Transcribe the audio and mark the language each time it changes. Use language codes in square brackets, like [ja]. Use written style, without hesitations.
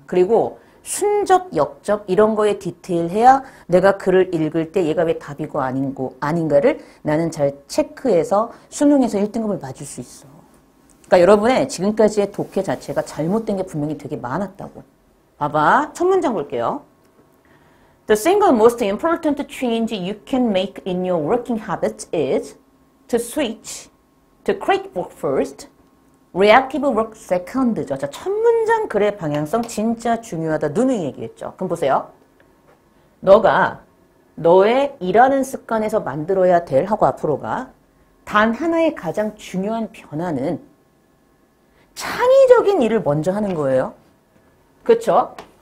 [ko] 그리고 순접, 역접 이런 거에 디테일해야 내가 글을 읽을 때 얘가 왜 답이고 아닌가를 나는 잘 체크해서 수능에서 1등급을 맞을 수 있어. 그러니까 여러분의 지금까지의 독해 자체가 잘못된 게 분명히 되게 많았다고. 봐봐. 첫 문장 볼게요. [en] The single most important change you can make in your working habits is to switch to create work first, reactive work second죠. [ko] 자, 첫 문장 글의 방향성 진짜 중요하다. 누누이 얘기했죠. 그럼 보세요. 너가 너의 일하는 습관에서 만들어야 될 하고 앞으로가 단 하나의 가장 중요한 변화는 창의적인 일을 먼저 하는 거예요. 그렇죠?